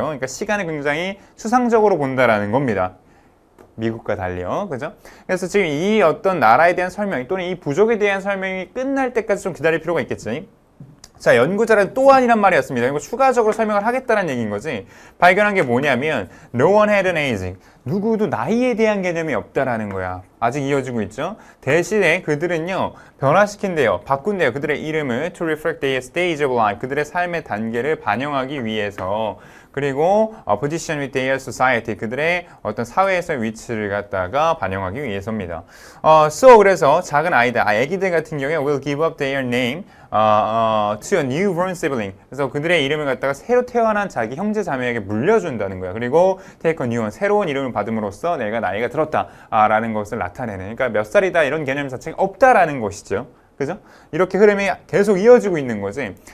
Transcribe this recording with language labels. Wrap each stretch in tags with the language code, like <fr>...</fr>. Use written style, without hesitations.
<ko>그러니까 시간을 굉장히 추상적으로 본다라는 겁니다. 미국과 달리요. 그죠? 그래서 지금 이 어떤 나라에 대한 설명 또는 이 부족에 대한 설명이 끝날 때까지 좀 기다릴 필요가 있겠지. 자, 연구자는 또한이란 말이었습니다. 이거 추가적으로 설명을 하겠다는 얘기인 거지. 발견한 게 뭐냐면</ko> <en>No one had an age.</en> <ko>누구도 나이에 대한 개념이 없다라는 거야. 아직 이어지고 있죠. 대신에 그들은요, 변화시킨대요. 바꾼대요. 그들의 이름을</ko> <en>to reflect their stage of life.</en> <ko>그들의 삶의 단계를 반영하기 위해서.</ko> <en>그리고 position with their society.</en> <ko>그들의 어떤 사회에서의 위치를 갖다가 반영하기 위해서입니다.</ko> <en>So</en> <ko>그래서 작은 아이들, 아기들 같은 경우에</ko> <en>will give up their name to a newborn sibling.</en> <ko>그래서 그들의 이름을 갖다가 새로 태어난 자기 형제 자매에게 물려준다는 거야. 그리고</ko> <en>take a new one,</en> <ko>새로운 이름을 받음으로써 내가 나이가 들었다 라는 것을 나타내는. 그러니까 몇 살이다 이런 개념 자체가 없다라는 것이죠. 그죠? 이렇게 흐름이 계속 이어지고 있는 거지.</ko>